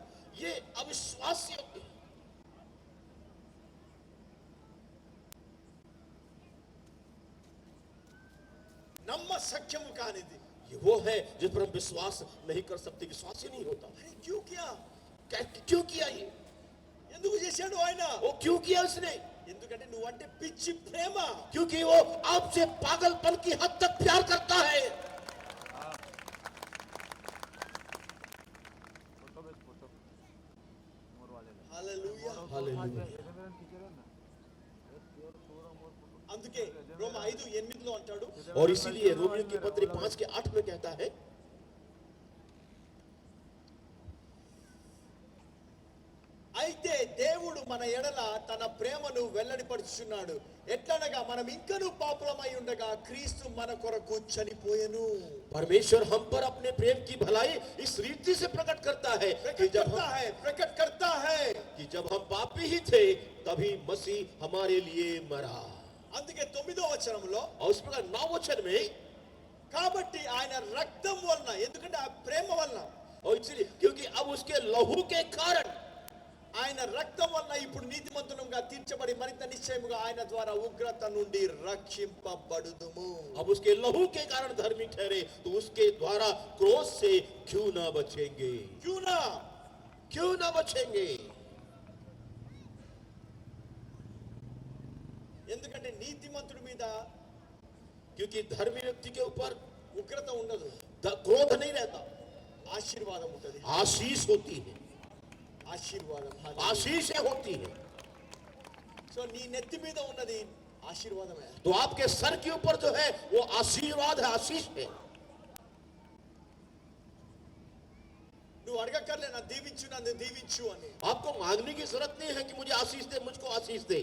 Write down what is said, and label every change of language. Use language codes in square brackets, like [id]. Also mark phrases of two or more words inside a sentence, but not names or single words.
[hi] ये अविश्वास्य है. [te] నమ్మ సఖ్యము కానిది. [hi] ये वो है जिस पर हम विश्वास नहीं कर सकते. विश्वास ही नहीं होता. अरे क्यों किया? क्यों किया ये? [te] ఎందుకు చేశాడు ఆయన? [hi] वो क्यों किया उसने? [te] ఎందుకంటే నువ్వంటే పిచ్చి ప్రేమ. [hi] क्योंकि वो आपसे पागलपन की हद तक प्यार करता है. फोटो बेच फोटो मोर वाले ले. [te] హల్లెలూయా. [hi] हालेलुया. ये मेरा टीचर है ना, ये प्योर पूरा मोर फोटो. [te] అందుకే రోమ 5:8 అంటాడు, [hi] और इसीलिए रोमियो की पत्री 5:8 में कहता है, [te] అయితే దేవుడు మన ఎడల తన ప్రేమను వెల్లడిపరుచుచున్నాడు. ఎట్లనగా మనం ఇంకనూ పాపులమై ఉండగా క్రీస్తు మన కొరకు చనిపోయెను. [hi] परमेश्वर हम पर अपने प्रेम की भलाई इस रीति से प्रकट करता है कि प्रकट करता है कि जब हम पापी ही थे तभी मसीह हमारे लिए मरा. [te] అందుకే 9వ వచనంలో, [hi] और उस प्रकार 9 वचन में, [te] కాబట్టి ఆయన రక్తం వలన, ఎందుకంటే ఆ ప్రేమ వలన, [hi] और इसलिए क्योंकि अब उसके लहू के कारण, [te] ఆయన రక్తం వలన ఇప్పుడు నీతిమంతులుగా తీర్చబడి మరింత నిశ్చయముగా ఆయన ద్వారా ఉగ్రత నుండి రక్షింపబడుదుము. [hi] अब उसके लहू के कारण धर्मी ठहरे तो उसके द्वारा क्रोध से क्यों ना बचेंगे? క్యూనా? क्यों ना बचेंगे? [te] ఎందుకంటే నీతిమంతుడి మీద [hi] क्योंकि धर्मी व्यक्ति के ऊपर [te] ఉగ్రత ఉండదు, [hi] क्रोध नहीं रहता, [te] ఆశీర్వాదం ఉంటుంది. [hi] आशीष होती है. [te] ఆశీర్వాదం. [hi] आशीषें होती है. [te] సో నీ నెత్తి మీద ఉన్నది ఆశీర్వాదమే. [hi] तो आपके सर के ऊपर जो है वो आशीर्वाद है, आशीष है. [te] నువ్వు అడగక్కర్లే నా దీవించు, నన్ను దీవించు అని. [hi] आपको मांगने की जरूरत नहीं है कि मुझे आशीष दे, मुझको आशीष दे.